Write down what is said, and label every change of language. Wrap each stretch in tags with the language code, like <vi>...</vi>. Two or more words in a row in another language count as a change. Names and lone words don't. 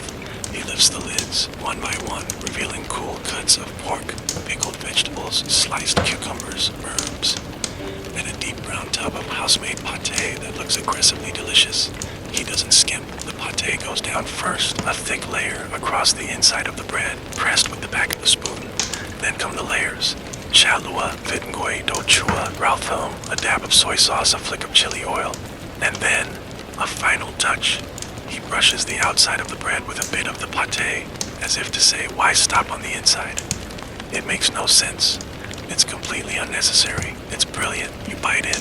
<en>He lifts the lids, one by one, revealing cool cuts of pork, pickled vegetables, sliced cucumbers, herbs, and a deep brown tub of house-made pâté that looks aggressively delicious. He doesn't skimp. The pâté goes down first, a thick layer across the inside of the bread, pressed with the back of the spoon. Then come the layers.</en> <vi>Chalua, vit ngoy, do chua, rau thum,</vi> <en>a dab of soy sauce, a flick of chili oil. And then, a final touch. He brushes the outside of the bread with a bit of the pâté, as if to say, why stop on the inside? It makes no sense. It's completely unnecessary. It's brilliant. You bite in.</en>